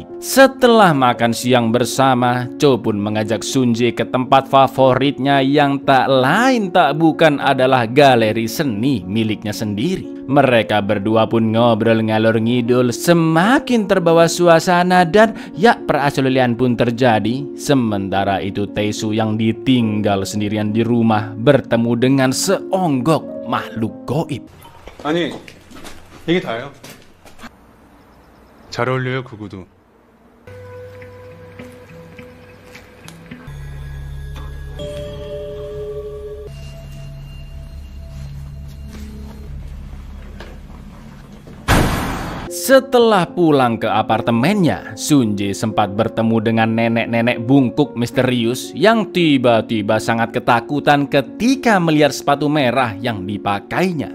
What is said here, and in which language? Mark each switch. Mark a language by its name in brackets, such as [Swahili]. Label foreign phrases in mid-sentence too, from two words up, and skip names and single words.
[Indonesian] Setelah makan siang bersama, Cho pun mengajak Sunjae ke tempat favoritnya yang tak lain tak bukan adalah galeri seni miliknya sendiri. Mereka berdua pun ngobrol [Javanese] ngalor ngidul, [Indonesian] semakin terbawa suasana dan ya perasulian pun terjadi. Sementara itu Tae-soo yang ditinggal sendirian di rumah bertemu dengan seonggok makhluk goib. [Korean] 아니, 이게 다예요. 잘 어울려요, 그 구두. [Indonesian] Setelah pulang ke apartemennya, Sunjae sempat bertemu dengan nenek-nenek bungkuk misterius yang tiba-tiba sangat ketakutan ketika melihat sepatu merah yang dipakainya.